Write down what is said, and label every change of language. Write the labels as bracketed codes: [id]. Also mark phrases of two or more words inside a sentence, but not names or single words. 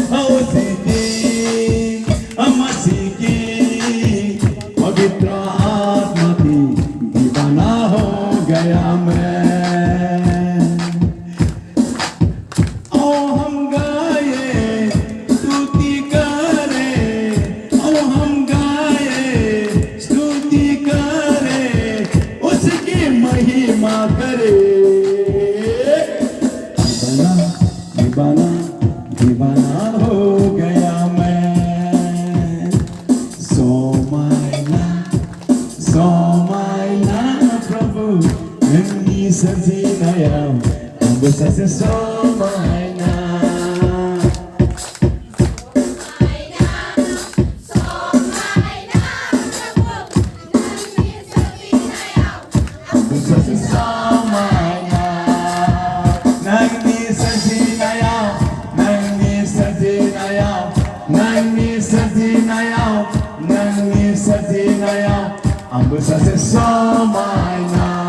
[hi] हम सीखी पवित्र आत्मा की दीवाना हो गया मैं आओ हम गाए स्तुति करे आओ हम गाए स्तुति करे उसकी महिमा करे दीवाना दीवाना दीवाना हो गया मैं समायना [brx] समायना प्रभु नोंनि सोरजिनायाव आंबो सासे समायना आंबो सासे समायना नोंनि सोरजिनायाव नोंनि सोरजिनायाव नोंनि सोरजिनायाव नोंनि सोरजिनायाव आंबो सासे समायना